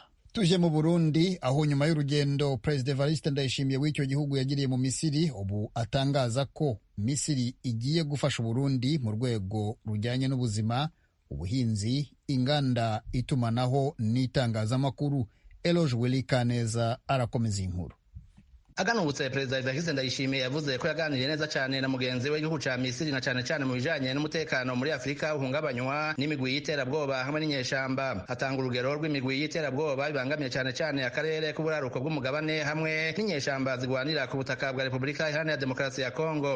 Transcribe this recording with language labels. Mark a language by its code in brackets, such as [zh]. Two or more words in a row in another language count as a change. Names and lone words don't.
[rw] Tuje mu Burundi, aho nyuma y'urugendo Perezida Evariste Ndayishimiye w'icyo gihugu yagiriye mu Misiri, ubu atangaza ko Misiri igiye gufasha Burundi mu rwego rujyanye n'ubuzima, ubuhinzi, inganda, itumanaho n'itangazamakuru. Eloge Welikaneza arakomeza inkuru. [rn] aganutse perezida Evariste Ndayishimiye yavuze ko yaganiriye neza cyane na mugenzi we w'igihugu ca Misiri na cyane mu bijanye n'umutekano muri Afrika uhungabanywa n'imigwi y'iterabwoba hamwe n'inyeshamba. Atanga urugero rw'imigwi y'iterabwoba bibangamiye cyane akarere k'uburaruko bw'umugabane hamwe n'inyeshamba zigwanira ku butaka bwa Repubulika Iharanira Demokarasi ya Kongo.